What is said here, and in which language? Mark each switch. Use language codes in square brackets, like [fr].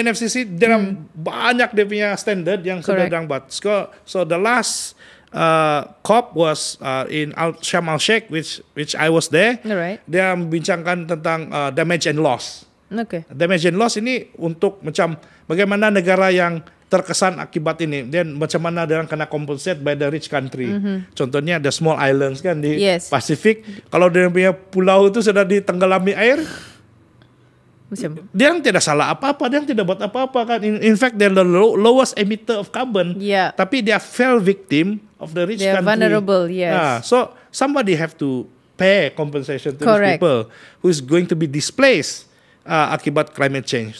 [ms] UNFCCC dalam banyak dia punya standard yang sudah dibuat. [en] So the last COP was in Sharm el Sheikh, which I was there. Alright. [ms] Dia membincangkan tentang [en] damage and loss. Okay. [ms] Damage and loss ini untuk macam bagaimana negara yang terkesan akibat ini dan macam mana dia kena [en] compensate by the rich country. [ms] Contohnya [en] the small islands [ms] kan di Pasifik, kalau dia punya pulau itu sudah ditenggelami air, dia tidak salah apa-apa, dia tidak buat apa-apa kan. [en] In fact they're the lowest emitter of carbon. [ms] Tapi [en] they are fell victim of the rich country. They are vulnerable, yes. So somebody have to pay compensation to these people who is going to be displaced [ms] akibat [en] climate change.